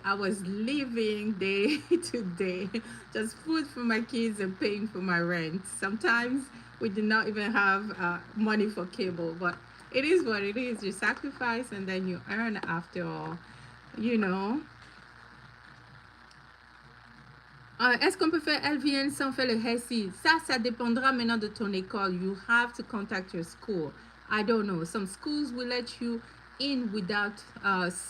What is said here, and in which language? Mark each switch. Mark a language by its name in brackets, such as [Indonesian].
[English] I was living day to day, just food for my kids and paying for my rent. Sometimes we did not even have money for cable, but it is what it is. You sacrifice and then you earn after all, you know. [French] Est-ce qu'on peut faire LVN sans faire le HESI? Ça dépendra maintenant de ton école. [English] You have to contact your school. I don't know. Some schools will let you in without hi.